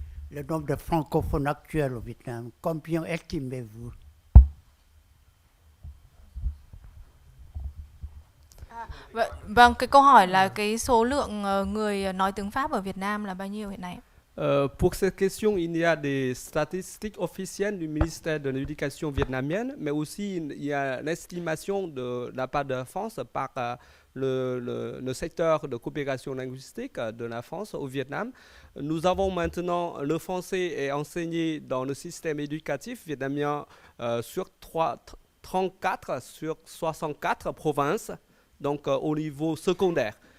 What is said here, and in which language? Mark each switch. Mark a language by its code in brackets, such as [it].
[fr] Le nombre de francophones actuels au Vietnam, combien estimez-vous? [vi] Vâng, cái câu hỏi là cái số lượng người nói tiếng Pháp ở Việt Nam là bao nhiêu hiện nay? [fr] Pour cette question, il y a des statistiques officielles du ministère de l'Éducation vietnamienne, mais aussi il y a l'estimation de la part de la France par le secteur de coopération linguistique de la France au Vietnam. Nous avons maintenant le français est enseigné dans le système éducatif vietnamien sur 34 sur 64 provinces, donc au niveau secondaire.